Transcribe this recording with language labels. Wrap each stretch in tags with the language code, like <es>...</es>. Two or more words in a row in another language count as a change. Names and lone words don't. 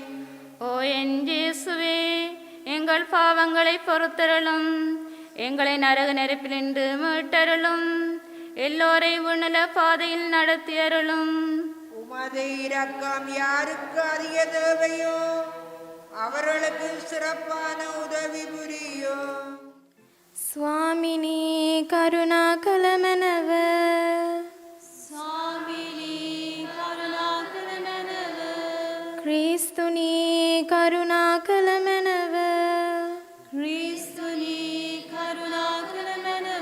<ta>ஓ என் இயேசுவே, எங்கள் பாவங்களை பொறுத்தருளும், எங்களை நரக நெருப்பினின்று மீட்டருளும், எல்லோரை உன்னல பாதையில் நடத்தியருளும். உமது இரக்கம் யாருக்கு அதிக தேவையோ அவர்களுக்கு சிறப்பான உதவி புரியும்.</ta> <si>ස්වාමිනී කරුණා කළ මැනව ස්වාමිනී කරුණා කර මැනව ක්‍රිස්තුනී කරුණා කළ මැනව ක්‍රිස්තුනී කරුණා කර මැනව</si>